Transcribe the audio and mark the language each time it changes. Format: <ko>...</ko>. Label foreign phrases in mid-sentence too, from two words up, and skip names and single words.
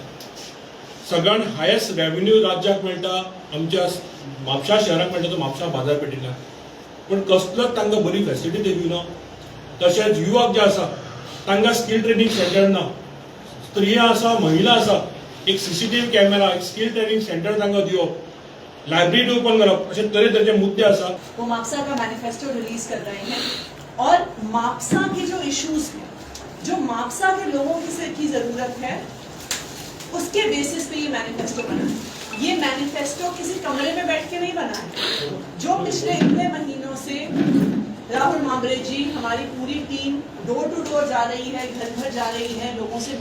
<kok>सगळ्यान</kok> <en>highest revenue</en> <kok>राज्याक मेळटा आमच्या म्हापशा शहराक मेळटा तो म्हापशा बाजारपेठींतल्यान, पूण कसलोच तांकां बरी फॅसिलिटी दिवना. तशेंच युवक जे आसा तांकां</kok> <en>skill training centre</en> <kok>ना. स्त्रियां आसा, महिला आसा, एक</kok> <en>CCTV camera,</en> <kok>एक</kok> <en>skill training centre</en> <kok>तांकां दिवप,</kok> <en>library open</en> <kok>करप, अशे तरेतरेचे मुद्दे आसा.</kok> <hi>वो म्हापसा का</hi> <en>manifesto release</en> <hi>कर रहे हैं और म्हापसा के जो इश्यूज हैं, जो म्हापसा के लोगों की जरूरत है, उसके बेसिस पे ये मैनिफेस्टो बना है. ये मैनिफेस्टो किसी कमरे में बैठ के नहीं बना है. जो पिछले इतने महीनों से राहुल मांबरे जी, हमारी पूरी टीम</hi> <en>door to door</en> <hi>जा रही है, घर घर जा रही है, लोगों से</hi>